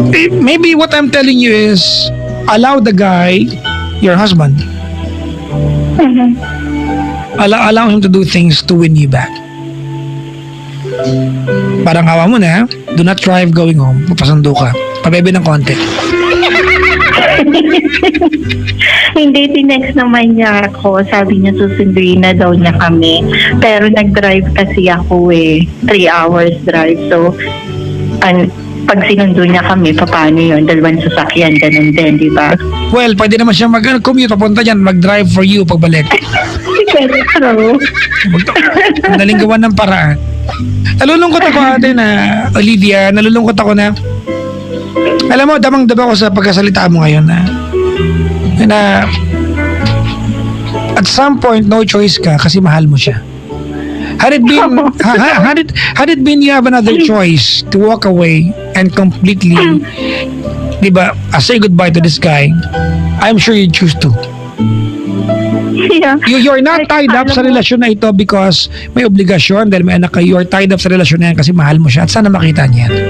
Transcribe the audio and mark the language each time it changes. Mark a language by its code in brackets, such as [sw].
[en] Maybe what I'm telling you is, allow the guy, your husband, Mhm. allow him to do things to win you back. [tl] Parang awa mo na, [en] do not drive going home. [tl] Papasundo ka. Pabebe ng konti. Hindi, tinext naman niya ako. Sabi niya susunduin na daw niya kami. Pero nag-drive kasi ako 3 hours drive. So, pag sinundo niya kami, paano yun? Dalawang sasakyan, ganun din, di ba? Well, pwede naman siya mag-commute, papunta dyan, mag-drive for you pagbalik. Pero, Madaling gawan ng paraan. Nalulungkot ako ate na, Olivia, nalulungkot ako na, alam mo, damang-dama ko sa pagkasalita mo ngayon na [en] at some point, [tl] no choice ka kasi mahal mo siya. [en] Had it been you have another choice to walk away and completely, di ba, say goodbye to this guy, I'm sure you'd choose to. yeah. You're not tied up [tl] sa relasyon na ito because may obligasyon dahil may anak kayo. [en] You're tied up [tl] sa relasyon na yan kasi mahal mo siya at sana makita niya.